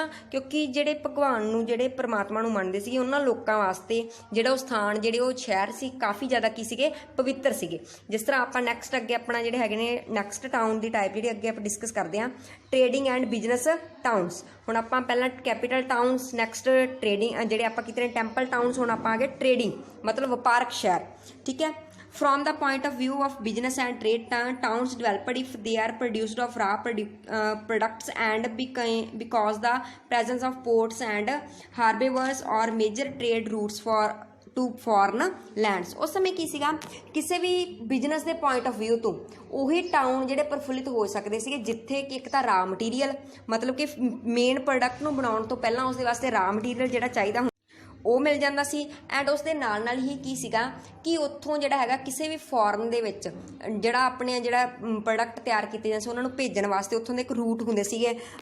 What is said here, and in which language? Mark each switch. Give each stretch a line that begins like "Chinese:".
Punjabi: ਕਿਉਂਕਿ ਜਿਹੜੇ ਭਗਵਾਨ ਨੂੰ ਜਿਹੜੇ ਪਰਮਾਤਮਾ ਨੂੰ ਮੰਨਦੇ ਸੀਗੇ ਉਹਨਾਂ ਲੋਕਾਂ ਵਾਸਤੇ ਜਿਹੜਾ ਉਹ ਸਥਾਨ ਜਿਹੜੇ ਉਹ ਸ਼ਹਿਰ ਸੀ ਕਾਫੀ ਜ਼ਿਆਦਾ ਕੀ ਸੀਗੇ ਪਵਿੱਤਰ ਸੀਗੇ। ਜਿਸ ਤਰ੍ਹਾਂ ਆਪਾਂ ਨੈਕਸਟ ਅੱਗੇ ਆਪਣਾ ਜਿਹੜੇ ਹੈਗੇ ਨੇ ਨੈਕਸਟ ਟਾਊਨ ਦੀ ਟਾਈਪ ਜਿਹੜੀ ਅੱਗੇ ਆਪਾਂ ਡਿਸਕਸ ਕਰਦੇ ਹਾਂ ਟ੍ਰੇਡਿੰਗ ਐਂਡ ਬਿਜ਼ਨਸ ਟਾਊਨਸ। ਹੁਣ ਆਪਾਂ ਪਹਿਲਾਂ ਕੈਪੀਟਲ ਟਾਊਨਸ, ਨੈਕਸਟ ਟ੍ਰੇਡਿੰਗ ਜਿਹੜੇ ਆਪਾਂ ਕੀਤੇ ਨੇ ਟੈਂਪਲ ਟਾਊਨਸ, ਹੁਣ ਆਪਾਂ ਆ ਗਏ ਟ੍ਰੇਡਿੰਗ ਮਤਲਬ ਵਪਾਰਕ ਸ਼ਹਿਰ। ਠੀਕ ਹੈ।
English: From the point of view of business and trade, towns developed if they are produced of raw products and because the presence of ports and harbors or major trade routes to foreign lands।
Punjabi: ਉਸ ਸਮੇਂ ਕੀ ਸੀਗਾ ਕਿਸੇ ਵੀ business ਦੇ point of view ਤੋਂ ਉਹੀ town ਜਿਹੜੇ ਪ੍ਰਫੁੱਲਿਤ ਹੋ ਸਕਦੇ ਸੀਗੇ ਜਿੱਥੇ ਕਿ ਇੱਕ ਤਾਂ ਰਾ ਮਟੀਰੀਅਲ ਮਤਲਬ ਕਿ ਮੇਨ ਪ੍ਰੋਡਕਟ ਨੂੰ ਬਣਾਉਣ ਤੋਂ ਪਹਿਲਾਂ ਉਸ ਦੇ ਵਾਸਤੇ ਰਾ ਮਟੀਰੀਅਲ ਜਿਹੜਾ ਚਾਹੀਦਾ ਉਹ ਮਿਲ ਜਾਂਦਾ ਸੀ। ਐਂਡ ਉਸ ਦੇ ਨਾਲ ਨਾਲ ਹੀ ਕੀ ਸੀਗਾ ਕਿ ਉੱਥੋਂ ਜਿਹੜਾ ਹੈਗਾ ਕਿਸੇ ਵੀ ਫੋਰਨ ਦੇ ਵਿੱਚ ਜਿਹੜਾ ਆਪਣੇ ਜਿਹੜਾ ਪ੍ਰੋਡਕਟ ਤਿਆਰ ਕੀਤੇ ਜਾਂਦੇ ਸੀ ਉਹਨਾਂ ਨੂੰ ਭੇਜਣ ਵਾਸਤੇ ਉੱਥੋਂ ਦੇ ਇੱਕ ਰੂਟ ਹੁੰਦੇ ਸੀਗੇ।